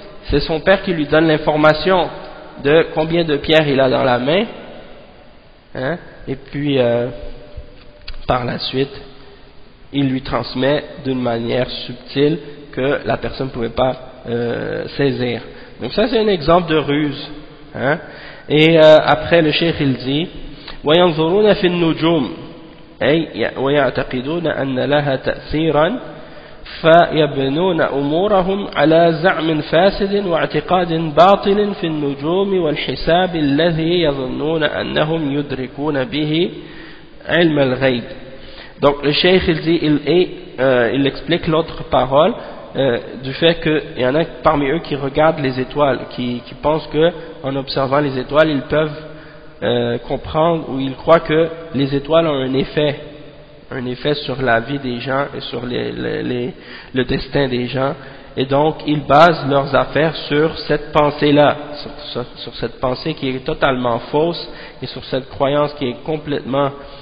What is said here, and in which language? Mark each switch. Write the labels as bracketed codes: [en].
[fr] C'est son père qui lui donne l'information de combien de pierres il a dans la main, et puis par la suite il lui transmet d'une manière subtile que la personne ne pouvait pas saisir. Donc ça c'est un exemple de ruse. Et après le cheikh il dit [ar] وينظرون في النجوم أي ويعتقدون أن لها تأثيرا فيبنون أمورهم على زعم فاسد واعتقاد باطل في النجوم والحساب الذي يظنون أنهم يدركون به علم الغيب. [fr] Donc le cheikh il dit, il explique l'autre parole du fait qu'il y en a parmi eux qui regardent les étoiles, qui pensent qu'en observant les étoiles ils peuvent comprendre, ou ils croient que les étoiles ont un effet sur la vie des gens et sur le destin des gens, et donc ils basent leurs affaires sur cette pensée-là, sur cette pensée qui est totalement fausse, et sur cette croyance qui est complètement